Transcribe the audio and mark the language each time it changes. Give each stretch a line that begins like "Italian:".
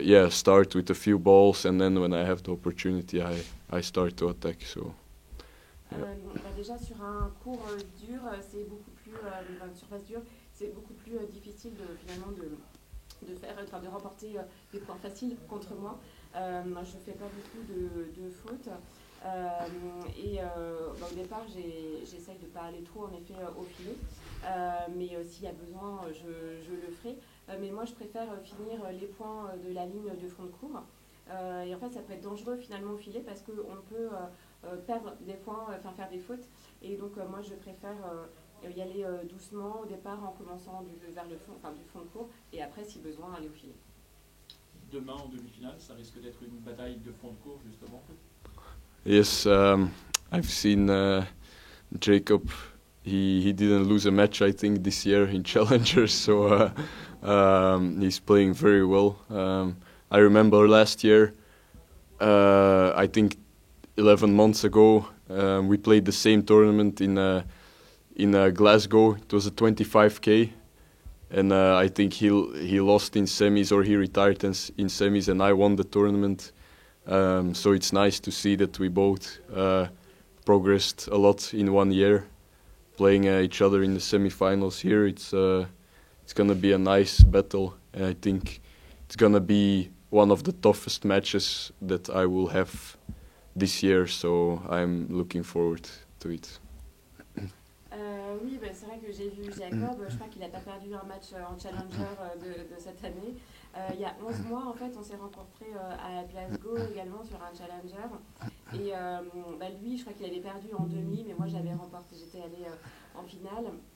English: Start with a few balls, and then when I have the opportunity, I start to attack. So. Yeah.
French: Déjà sur un court dur, c'est beaucoup plus une surface dure, c'est beaucoup plus difficile finalement de remporter des points faciles contre moi. Je fais pas beaucoup de fautes. Au départ, j'essaye de ne pas aller trop en effet au filet, mais s'il y a besoin, je le ferai. Mais moi, je préfère finir les points de la ligne de fond de court. Et en fait, ça peut être dangereux finalement au filet parce qu'on peut perdre des points, faire des fautes. Et donc, moi, je préfère y aller doucement au départ en commençant vers le fond, du fond de court, et après, si besoin, aller au filet. Demain, en demi-finale, ça risque d'être une bataille de fond de court, justement.
English: Yes, I've seen Jacob. He didn't lose a match, I think, this year in Challengers, so he's playing very well. I remember last year, I think 11 months ago, we played the same tournament in Glasgow. It was a 25K, and I think he lost in semis, or he retired in semis, and I won the tournament. So it's nice to see that we both progressed a lot in 1 year, playing each other in the semifinals here. It's gonna be a nice battle, and I think it's gonna be one of the toughest matches that I will have this year. So I'm looking forward to it.
French: Oui, bah, c'est vrai que j'ai vu Jacob, je crois qu'il n'a pas perdu un match en Challenger de cette année. Il y a 11 mois, en fait, on s'est rencontrés à Glasgow également sur un Challenger. Et bah, lui, je crois qu'il avait perdu en demi, mais moi j'avais remporté, j'étais allée en finale.